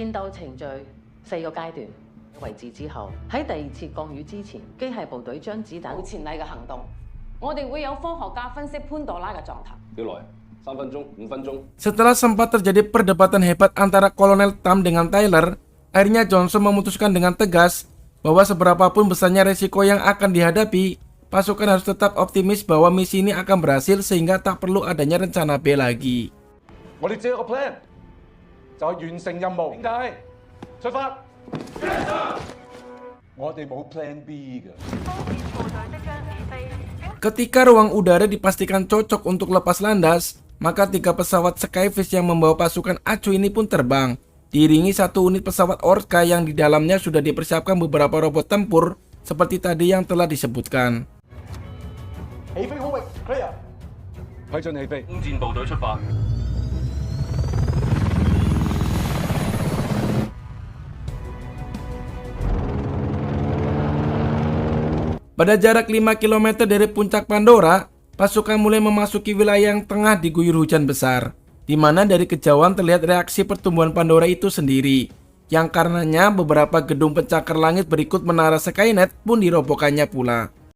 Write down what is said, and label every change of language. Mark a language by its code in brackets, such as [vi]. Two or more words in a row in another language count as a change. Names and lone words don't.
[id] Setelah sempat terjadi perdebatan hebat antara Kolonel Tam dengan Tyler, akhirnya Johnson memutuskan dengan tegas bahwa seberapapun besarnya resiko yang akan dihadapi, pasukan harus tetap optimis bahwa misi ini akan berhasil sehingga tak perlu adanya rencana B lagi. [yue] 我哋只有個 plan，就係完成任務。點解？出發！我哋冇 [en] plan B [yue] 㗎。 [id] Ketika ruang udara dipastikan cocok untuk lepas landas, maka 3 pesawat Skyfish yang membawa pasukan ACU ini pun terbang, diiringi 1 unit pesawat Orca yang di dalamnya sudah dipersiapkan beberapa robot tempur seperti tadi yang telah disebutkan. [yue] 起飛空域 clear， 批准起飛。空戰部隊出發。 [id] Pada jarak 5 km dari puncak Pandora, pasukan mulai memasuki wilayah yang tengah diguyur hujan besar, di mana dari kejauhan terlihat reaksi pertumbuhan Pandora itu sendiri, yang karenanya beberapa gedung pencakar langit berikut menara Skynet pun dirobohkannya pula.